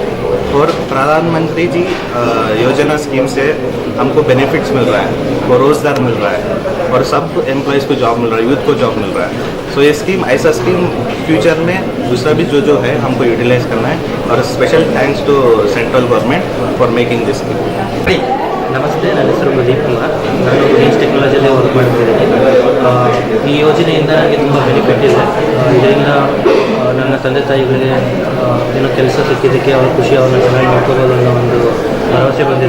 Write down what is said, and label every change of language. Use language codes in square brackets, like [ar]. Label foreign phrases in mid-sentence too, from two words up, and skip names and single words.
[hi] और प्रधानमंत्री जी योजना स्कीम से हमको बेनिफिट्स मिल रहा है, वो रोज़गार मिल रहा है और सब एम्प्लॉयज़ को जॉब मिल रहा है, यूथ को जॉब मिल रहा है. सो ये स्कीम ऐसा स्कीम फ्यूचर में दूसरा भी जो है हमको यूटिलाइज करना है. [en] और special thanks to central government for making this scheme. [kn] ನಮಸ್ತೆ, ನನ್ನ ಹೆಸರು ಪ್ರದೀಪ್ ಕುಮಾರ್. ನಾನು ಕೇನ್ಸ್ ಟೆಕ್ನಾಲಜಿಯಲ್ಲಿ ವರ್ಕ್ ಮಾಡ್ತಿದ್ದೀನಿ. ಈ ಯೋಜನೆಯಿಂದ ನನಗೆ ತುಂಬ ಬೆನಿಫಿಟ್ ಇದೆ. ಇದರಿಂದ ನನ್ನ ತಂದೆ ತಾಯಿಗಳಿಗೆ ಏನೋ ಕೆಲಸ ಸಿಕ್ಕಿದ್ದಕ್ಕೆ ಅವ್ರ ಖುಷಿ, ಅವ್ರನ್ನ ಚೆನ್ನಾಗಿ ನೋಡ್ಕೋಬೋದು ಅನ್ನೋ ಒಂದು ಭರವಸೆ ಬಂದಿದೆ.